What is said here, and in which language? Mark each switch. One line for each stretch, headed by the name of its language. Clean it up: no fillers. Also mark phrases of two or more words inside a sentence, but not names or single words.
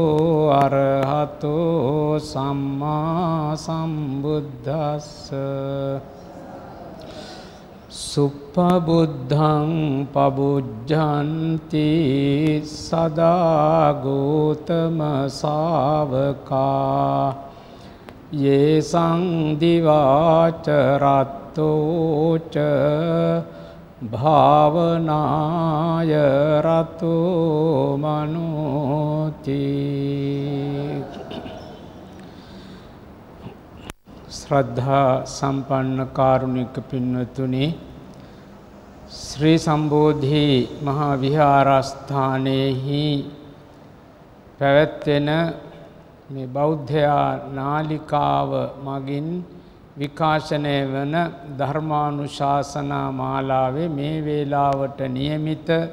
Pali: අරහතෝ සම්මා සම්බුද්දස්ස සුප්පබුද්ධං පබුජ්ජන්ති සදා ගෝතම ශාවකා යේසං දිවාච රත්තෝච භාවනාය රතෝ මනෝති.
Sinhala: ශ්‍රද්ධා සම්පන්න කාරුණික පින්වතුනි, ශ්‍රී සම්බෝධි මහා විහාරස්ථානයේහි පැවැත්වෙන මේ බෞද්ධ නාලිකාව මගින් විකාශනය වන ධර්මානුශාසනා මාලාවේ මේ වේලාවට නියමිත